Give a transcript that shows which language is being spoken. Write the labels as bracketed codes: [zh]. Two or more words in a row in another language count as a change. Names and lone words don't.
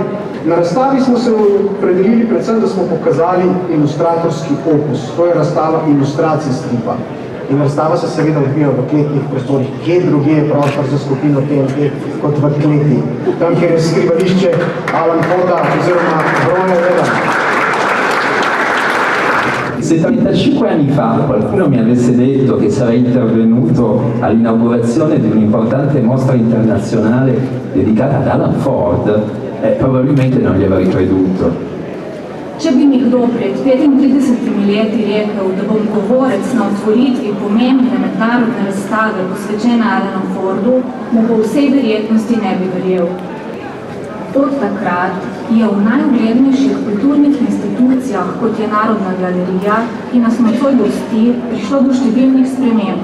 [sl] Na razstavi smo se opredelili predvsem, da smo pokazali ilustratorski opus. To je razstava ilustracij stripa. In razstava se seveda odvija v kletnih prostorih. Kje drugje je prostor za skupino TNT kot v kleti? Tam, kjer je skrivališče Alan Forda oziroma Broja Reda. [it] 75 anni fa qualcuno mi avesse detto che sarei intervenuto all'inaugurazione di un'importante mostra internazionale dedicata ad Alan Ford, probabilmente non gli avrei creduto. [sl] Če bi mi kdo pred 35 leti rekel, da bom govorec na otvoritvi pomembne mednarodne razstave posvečene Alanu Fordu, mu po vsej verjetnosti ne bi verjel. Od takrat je v najuglednejših kulturnih institucijah, kot je Narodna galerija, ki nas nocoj gosti, prišlo do številnih sprememb.